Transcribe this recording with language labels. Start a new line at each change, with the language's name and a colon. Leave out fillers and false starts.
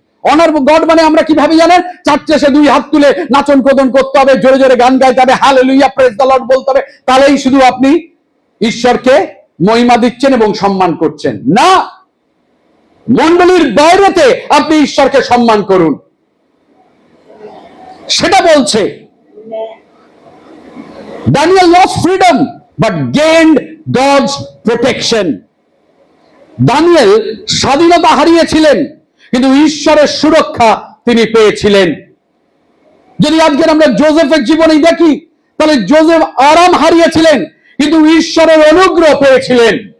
Bangla: Honour god মানে আমরা কি ভাবি জানেন? চার্চে এসে 2 হাত তুলে নাচন কোদন করতে হবে, জোরে জোরে গান গাইতে হবে, হালেলুয়া
English: praise the lord
Bangla: বলতে হবে, তাহলেই শুধু আপনি ঈশ্বরকে মহিমা দিচ্ছেন এবং সম্মান করছেন। না, মণ্ডলীর বাইরেতে আপনি ঈশ্বরকে সম্মান করুন, সেটা বলছে।
English: Daniel lost freedom but gained God's protection।
Bangla: Danijel স্বাধীনতা হারিয়েছিলেন কিন্তু ঈশ্বরের সুরক্ষা তিনি পেয়েছিলেন। যদি আজকে আমরা জোসেফের জীবনে দেখি, তাহলে জোসেফ আরাম হারিয়েছিলেন কিন্তু ঈশ্বরের অনুগ্রহ পেয়েছিলেন।